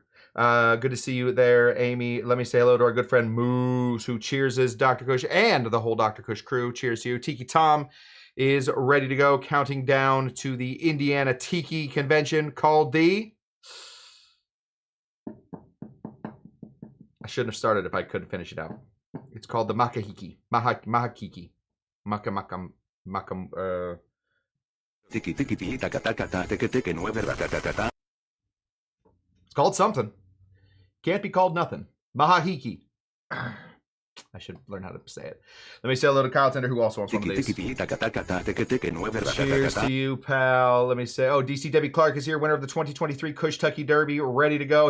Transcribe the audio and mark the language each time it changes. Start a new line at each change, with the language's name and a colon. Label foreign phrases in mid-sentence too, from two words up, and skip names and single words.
English: Good to see you there, Amy. Let me say hello to our good friend Moose, who cheerses Dr. Kush and the whole Dr. Kush crew. Cheers to you. Tiki Tom is ready to go, counting down to the Indiana Tiki convention called the... I shouldn't have started if I couldn't finish it out. It's called the Makahiki. Mahakiki. Tiki tiki tiki taka taka ta tiki tiki no ta. It's called something. Can't be called nothing. Mahahiki. I should learn how to say it. Let me say hello to Kyle Tender, who also wants one of these. Cheers to you, pal. Let me say, oh, DC Debbie Clark is here, winner of the 2023 Kushtucky Derby, ready to go.